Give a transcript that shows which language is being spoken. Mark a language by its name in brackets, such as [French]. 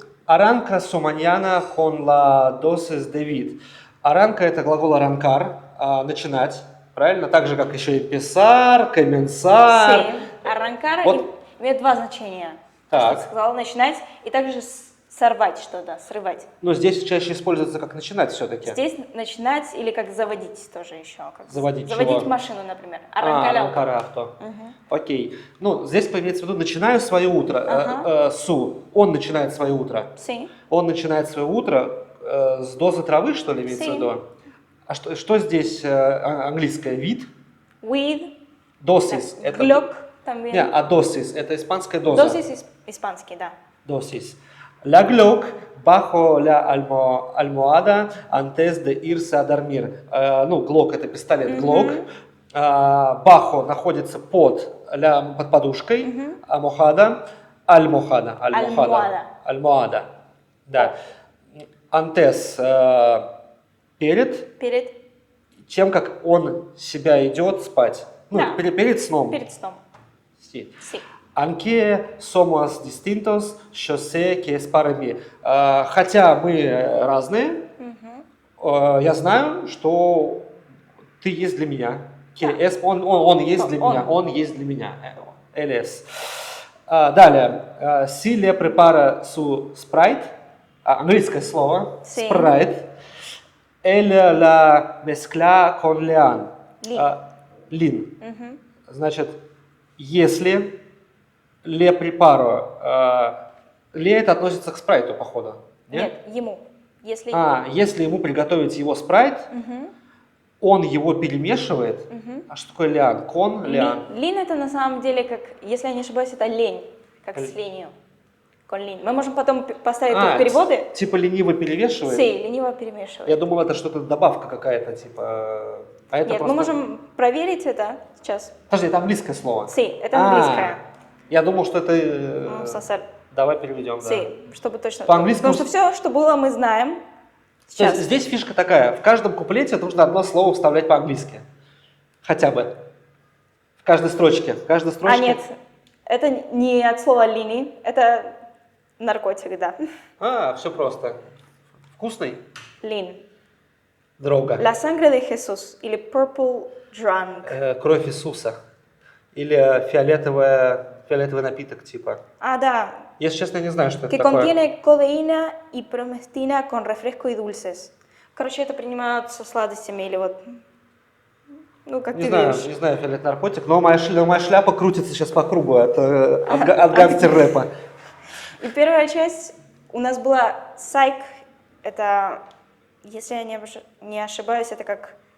[Spanish] Arranca su mañana con la dosis de vid. [Russian] Arranca это глагол arrancar, начинать, правильно? Так же, как еще и писар, комменсар. [Spanish] Sí. Arrancar [Russian] Вот. имеет два значения. Так. Что ты сказала, начинать и также сорвать что-то, срывать. Но здесь чаще используется как начинать все-таки. Здесь начинать или как заводить тоже еще. Как Заводить заводить чего? машину, например. [Spanish] Arrancar auto. arrancar auto. Окей. [Russian] Ну, здесь имеется в виду начинаю свое утро. Ага. Су. Он начинает свое утро. [Spanish] Sí. [Russian] Он начинает свое утро с дозы травы, что ли, имеется в [Spanish] Sí. [Russian] виду? А что здесь английское? Вид? [English] With. [Russian] Dosis. Это... [Spanish] Glock también. [Russian] Не, а dosis. Это испанская доза. Dosis испанский, да. [Spanish] Dosis. La Glock bajo la almohada antes de irse a dormir. [Russian] Ну, Glock это пистолет Glock. Bajo находится под подушкой. [Spanish] Almohada. Almohada. Да. [Russian] Antes перед Перед. тем, как он себя идет спать. Ну, Да. перед сном. Перед сном. [Spanish] Sí. Sí. Aunque somos distintos, yo sé que es para mí. [Russian] Хотя мы разные, я знаю, что ты есть для меня. [Spanish] Que es, [Russian] он есть для меня. Он есть для меня. [Spanish] Él es. [Russian] Далее. [Spanish] Si le prepara su Sprite, [Russian] английское слово, [Spanish] Sí. Sprite, él la mezcla con Lean. [English] Lin. [Russian] Lin. Значит, если le preparo, le это относится к спрайту, походу. Нет, ему. Если Если ему приготовить его спрайт, он его перемешивает. А что такое лян? Кон, лян. Лин это на самом деле как, если я не ошибаюсь, это лень, как с ленью. Con лень. Мы можем потом поставить тут переводы. Типа лениво перемешивает? Сей, лениво перемешивать. Я думал, это что-то добавка какая-то, типа... А это Нет, просто... мы можем проверить это сейчас. Подожди, это английское слово. Сей, это английское. Я думал, что это... Сосер. Давай переведем, да. Сей, чтобы точно. По-английски Потому что все, что было, мы знаем. То есть здесь фишка такая, в каждом куплете нужно одно слово вставлять по-английски. Хотя бы. В каждой строчке. В каждой строчке. Нет, это не от слова лини, это наркотик, да. Все просто. Вкусный? Лин. Дрога. [Spanish] La sangre de Jesús или [English] purple drunk. [Russian] Кровь Иисуса. Или фиолетовый напиток типа. Да. Если честно, я не знаю, что [Spanish] Que [Russian] это такое. [Spanish] contiene codeína y promestina con refresco y dulces. [Russian] Короче, это принимают со сладостями или вот, ну, как Не ты знаю, видишь. не знаю, фиолетовый наркотик, но моя шляпа крутится сейчас по кругу от гангстер-рэпа. И первая часть у нас была Psych. Это, если я не ошибаюсь, это как